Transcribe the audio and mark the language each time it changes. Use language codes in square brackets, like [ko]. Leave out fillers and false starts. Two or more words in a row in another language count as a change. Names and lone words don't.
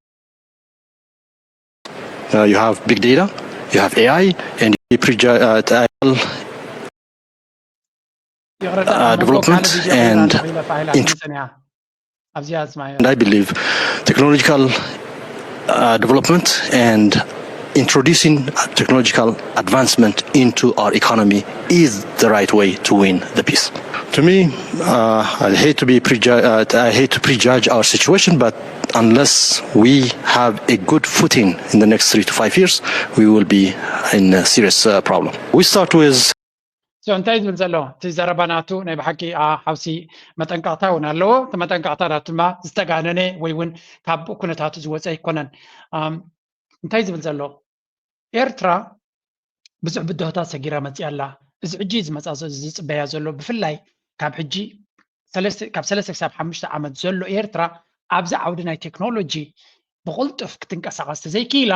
[en] you have big data, you have AI, and you prejudge development and I believe technological development and introducing technological advancement into our economy is the right way to win the peace. To me, I hate to prejudge our situation, but unless we have a good footing in the next 3 to 5 years, we will be in a serious problem. We start with [ti] እንታይ ዝብል ዘሎ እቲ ዘረባናቱ ናይ ብሓቂ ሓውሲ መጠንቀቕታ እውን ኣለዎ እቲ መጠንቀቕታታት ድማ ዝተጋነነ ወይ እውን ካብ ኩነታቱ ዝወፀ ኣይኮነን እንታይ ዝብል ዘሎ ኤርትራ ብዙሕ ብድሆታት ሰጊራ መፅያ ኣላ እዚ ሕጂ ዝመፃ ዝፅበያ ዘሎ ብፍላይ ካብ ሕጂ ካብ 3 ክሳብ 5 ዓመት ዘሎ ኤርትራ ኣብዚ ዓውዲ ናይ ቴክኖሎጂ ብቕልጡፍ ክትንቀሳቐስ ተዘይክኢላ